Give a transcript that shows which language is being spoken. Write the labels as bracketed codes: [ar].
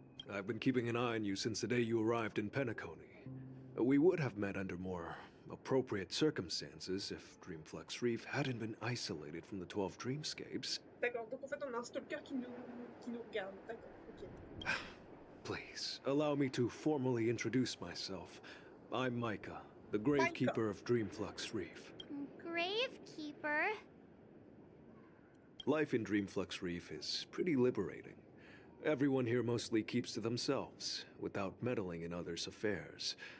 [en] I've been keeping an eye on you since the day you arrived in Penacony. We would have met under more appropriate circumstances if Dreamflux Reef hadn't been isolated from the 12 dreamscapes. [fr] D'accord, donc en fait on a un stalker qui nous regarde. D'accord, ok. [en] Please, allow me to formally introduce myself. I'm Micha, the Gravekeeper of Dreamflux Reef. Gravekeeper? Life in Dreamflux Reef is pretty liberating. Everyone here mostly keeps to themselves, without meddling in others' affairs.